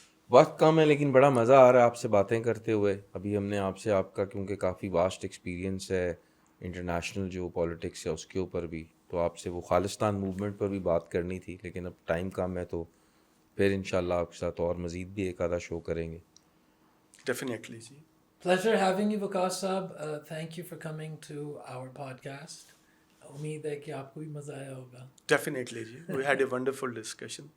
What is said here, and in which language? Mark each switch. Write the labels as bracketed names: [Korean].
[Hindi] वक्त कम है लेकिन बड़ा मज़ा आ रहा है आपसे बातें करते हुए। अभी हमने आपसे आपका क्योंकि काफ़ी वास्ट एक्सपीरियंस है इंटरनेशनल जो पॉलिटिक्स है उसके ऊपर भी, तो आपसे वो खालिस्तान मूवमेंट पर भी बात करनी थी, लेकिन अब टाइम कम है, तो फिर इंशाल्लाह आपके साथ और मज़ीद भी एक आधा शो करेंगे। Definitely ji. [English] Pleasure having you, Vikas Saab. Thank you for coming to our podcast. [Hindi] उम्मीद है कि आपको भी मज़ा आया होगा। Definitely ji, [English] We had a wonderful discussion.